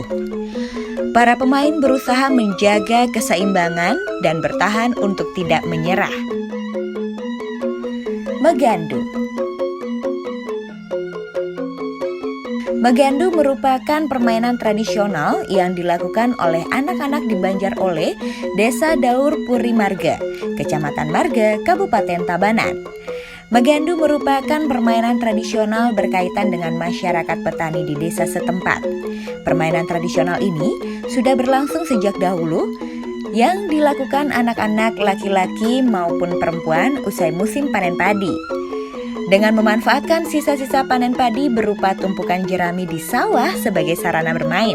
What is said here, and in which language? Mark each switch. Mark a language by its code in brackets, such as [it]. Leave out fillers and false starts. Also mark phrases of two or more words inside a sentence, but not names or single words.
[id] Para pemain berusaha menjaga keseimbangan dan bertahan untuk tidak menyerah. Megandu. Megandu merupakan permainan tradisional yang dilakukan oleh anak-anak di Banjarole, Desa Daur Puri Marga, Kecamatan Marga, Kabupaten Tabanan. Megandu merupakan permainan tradisional berkaitan dengan masyarakat petani di desa setempat. Permainan tradisional ini sudah berlangsung sejak dahulu yang dilakukan anak-anak laki-laki maupun perempuan usai musim panen padi. Dengan memanfaatkan sisa-sisa panen padi berupa tumpukan jerami di sawah sebagai sarana bermain.